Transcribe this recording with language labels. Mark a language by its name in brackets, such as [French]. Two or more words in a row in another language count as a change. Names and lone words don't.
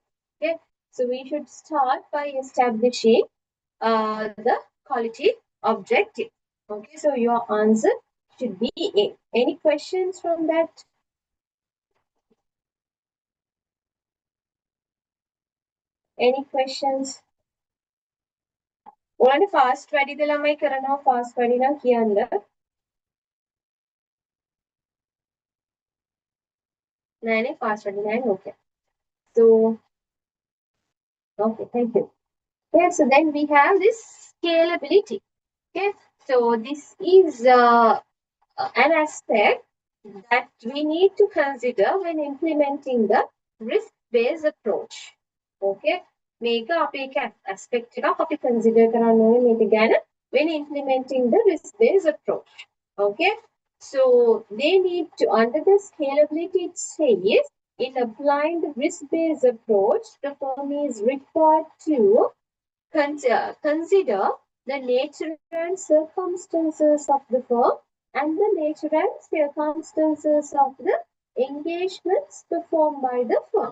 [English] Okay, so we should start by establishing the quality objective. Okay, so your answer should be A. Any questions from that? Any questions? [Sinhala] ඔයාලට ෆාස්ට් වැඩිද ළමයි කරනවා ෆාස්ට් වැඩි නම් කියන්න. නෑනේ ෆාස්ට් වැඩි නෑ. [English] Okay. So okay, thank you. Yeah, so then we have this scalability. Okay, so this is an aspect that we need to consider when implementing the risk-based approach. [Sinhala] Okay, මේක අපේ aspect එකක් අපි consider කරන්න ඕනේ මේක ගැන [English] when implementing the risk-based approach. Okay, so they need to, under the scalability it says, in applying the risk-based approach, the firm is required to consider the nature and circumstances of the firm and the nature and circumstances of the engagements performed by the firm.